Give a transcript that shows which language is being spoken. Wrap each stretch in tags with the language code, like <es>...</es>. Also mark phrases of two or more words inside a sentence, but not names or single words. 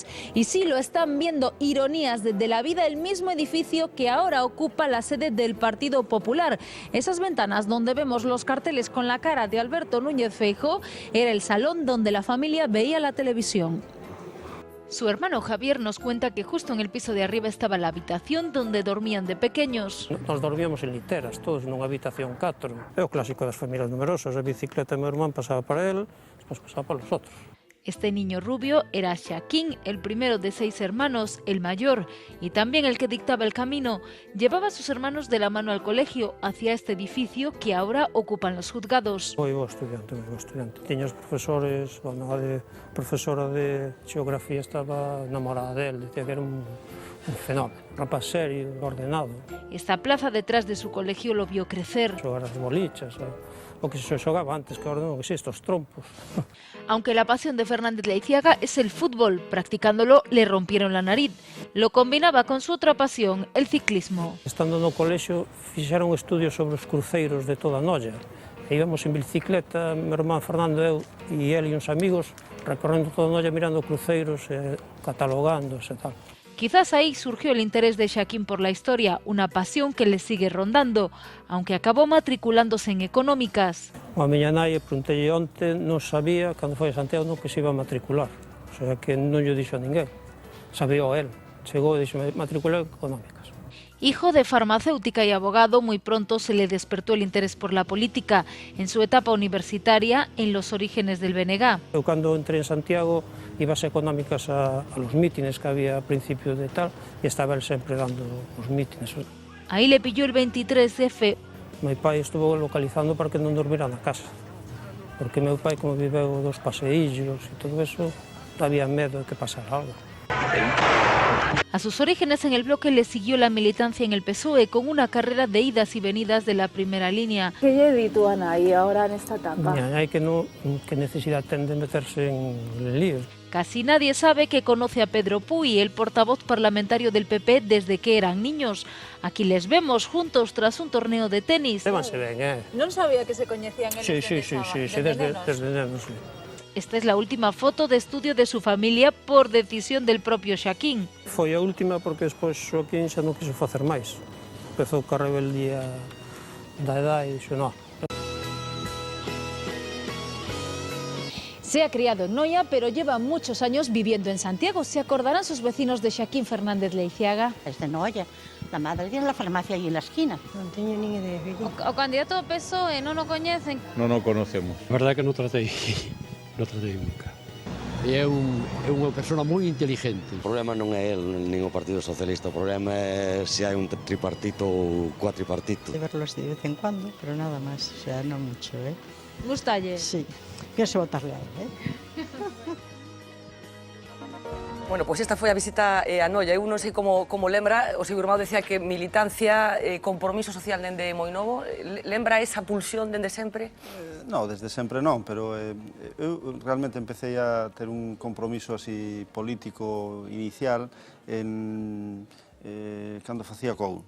<es>Y sí, lo están viendo, ironías de la vida, el mismo edificio que ahora ocupa la sede del Partido Popular. Esas ventanas donde vemos los carteles con la cara de Alberto Núñez Feijóo era el salón donde la familia veía la televisión. Su hermano Javier nos cuenta que justo en el piso de arriba estaba la habitación donde dormían de pequeños. Nos dormíamos en literas,</es> <gl>todos nunha habitación 4. É o clásico das familias numerosas, a bicicleta meu irmán pasaba para él, despois pasaba para os outros.</gl> <es>Este niño rubio era Xaquín, el primero de 6 hermanos, el mayor, y también el que dictaba el camino. Llevaba a sus hermanos de la mano al colegio, hacia este edificio que ahora ocupan los juzgados.</es> <gl>Foi bo estudiante. Tiña os profesores, a profesora de xeografía estaba enamorada del, decía que era un fenómeno, rapaz serio, ordenado.</gl> <es>Esta plaza detrás de su colegio lo vio crecer.</es> <gl>Xogar as bolichas, o que se xogaba antes, que ahora non existe, os trompos.</gl> <es>Aunque la pasión de Fernández Leizádaga es el fútbol, practicándolo le rompieron la nariz. Lo combinaba con su otra pasión, el ciclismo.</es> <gl>Estando no colexio, fixeron estudios sobre os cruceiros de toda Noia. E íbamos en bicicleta, meu irmán Fernando, eu e ele e uns amigos, recorrendo toda Noia mirando cruceiros, catalogándose e tal.</gl> <es>Quizás ahí surgió el interés de Xaquín por la historia, una pasión que le sigue rondando, aunque acabó matriculándose en económicas.</es> <gl>A miña nai, preguntei onte, non sabía, cando foi a Santiago, non que se iba a matricular. O sea, que non lle dixo a ninguén. Sabía él. Chegou e dixo, matriculei en económicas.</gl> <es>Hijo de farmacéutica y abogado, muy pronto se le despertó el interés por la política. En su etapa universitaria, en los orígenes del BNG.</es> <gl>Eu, cando entré en Santiago, ibas a económicas</gl> <es>a los mítines</es> <gl>que había a principio de tal, e estaba él sempre dando os mítines.</gl> <es>Ahí le pilló el 23F.</es> <gl>Meu pai estuvo localizando para que non dormira na casa, porque meu pai, como viveu dos paseillos e todo eso, había medo de que pasara algo.</gl> <es>A sus orígenes en el bloque le siguió la militancia en el PSOE con una carrera de idas y venidas de la primera línea.</es> <gl>¿Qué lle di tú, Ana, ahí ahora en esta etapa? Hai que necesidad ten de meterse en líos.</gl> <es>Casi nadie sabe que conoce a Pedro Puy, el portavoz parlamentario del PP desde que eran niños. Aquí les vemos juntos tras un torneo de tenis.</es> <gl>Lévanse ben, Non sabía que se coñecían eles desde nenos.</gl> <es>Esta es la última foto de estudio de su familia por decisión del propio Xaquín.</es> <gl>Foi a última porque despois Xoaquín xa non quiso facer máis. Empezou ca rebeldía da edad e dixo, non.</gl> <es>Se ha criado en Noia, pero lleva muchos años viviendo en Santiago. ¿Se acordarán sus vecinos de Xaquín Fernández Leizádaga? Es de Noia. La madre tiene la farmacia ahí en la esquina.</es> <gl>Non teño nin idea. O candidato ao PSOE non o coñecen? Non o conocemos. A verdade é que non tratei nunca. É unha persona moi inteligente. O problema non é el, nin o Partido Socialista, o problema é se hai un tripartito ou cuatripartito.</gl> <es>De verlos de vez en cuando, pero nada más, o sea, no mucho, ¿eh?</es> <gl>Gustalle?</gl> <es>Sí, pienso votarle a él, ¿eh?</es> <gl>Bueno, pois esta foi a visita a Noia. Eu non sei como lembra, o seu irmão decía que militancia, compromiso social dende moi novo. Lembra esa pulsión dende sempre? Non, desde sempre non, pero eu realmente empecé a ter un compromiso así político inicial cando facía COU, non?</gl>